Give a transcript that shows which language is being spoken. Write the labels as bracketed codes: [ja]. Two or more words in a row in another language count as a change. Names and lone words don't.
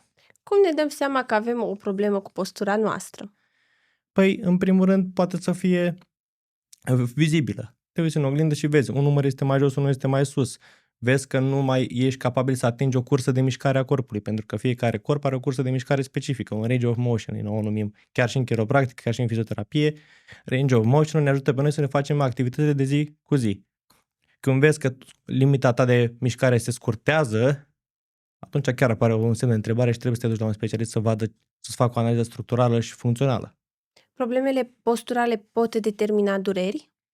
[ro] Cum ne dăm seama că avem o problemă cu postura noastră? Păi, în primul rând, poate să fie vizibilă. Te uiți în oglindă și vezi, un număr este mai jos, unul este mai sus. Vezi că nu mai ești capabil să atingi o cursă de mișcare a corpului, pentru că fiecare corp are o cursă de mișcare specifică, un [en] range of motion, [ro] o numim, chiar și în chiropractic, chiar și în fizioterapie. [en] Range of motion [ro] ne ajută pe noi să ne facem activitățile de zi cu zi. Când vezi că limita ta de mișcare se scurtează, atunci chiar apare un semn de întrebare și trebuie să te duci la un specialist să-ți facă o analiză structurală și funcțională. Problemele posturale pot determina dureri?